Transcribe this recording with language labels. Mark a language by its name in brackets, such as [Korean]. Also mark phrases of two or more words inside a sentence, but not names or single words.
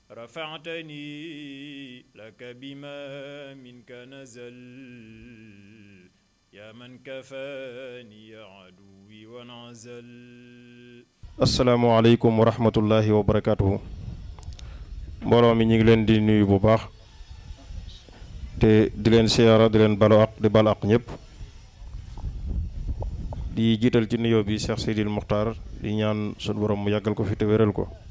[Arabic] رفعتني لك بما منك نزل يا من كفاني عدوي وانعزل. السلام عليكم ورحمة الله وبركاته. [Wolof] mbooloo mi ñu ngi leen di nuyu bu baax te di leen siyaara di leen balu ak di balu ak ñëpp di jiital ci nuyoo bi Cheikh Seydil Muxtaar di ñaan sunu borom mu yàggal ko fi te wéral ko.